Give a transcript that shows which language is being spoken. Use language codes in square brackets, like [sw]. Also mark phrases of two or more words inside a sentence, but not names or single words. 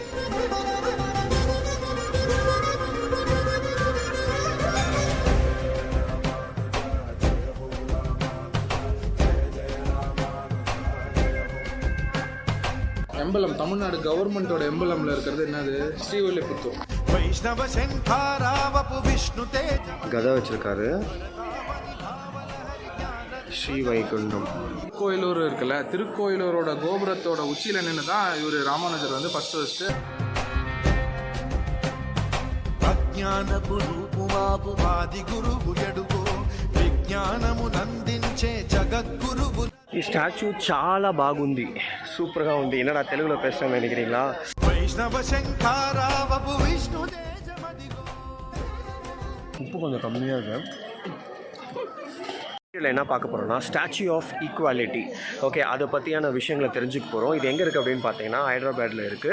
[ta] எம்பலம் தமிழ்நாடு கவர்மெண்டோட எம்பலம்ல இருக்கிறது என்னது? ஸ்ரீவில்லிபுத்தூர். கதை வச்சிருக்காரு. ஸ்ரீ வைகுண்டம் திருக்கோயிலூர் இருக்குல்ல, திருக்கோயிலூரோட கோபுரத்தோட உச்சியில நின்று தான் இவர் ராமானுஜர் வந்து ஃபர்ஸ்ட் [te] ఈ స్టాచ్యూ చాలా బాగుంది, సూపర్గా ఉంది. [ta] என்னடா తెలుగులో பேசுறேன்னு நினைக்கிறீங்களா? உப்பு கொஞ்சம் கம்மியாக இருக்கு. இதில் என்ன பார்க்க போகிறோம்னா ஸ்டாச்சு ஆஃப் ஈக்குவாலிட்டி. ஓகே, அதை பற்றியான விஷயங்களை தெரிஞ்சுக்க போகிறோம். இது எங்கே இருக்குது அப்படின்னு பார்த்தீங்கன்னா ஹைதராபாத்தில் இருக்குது.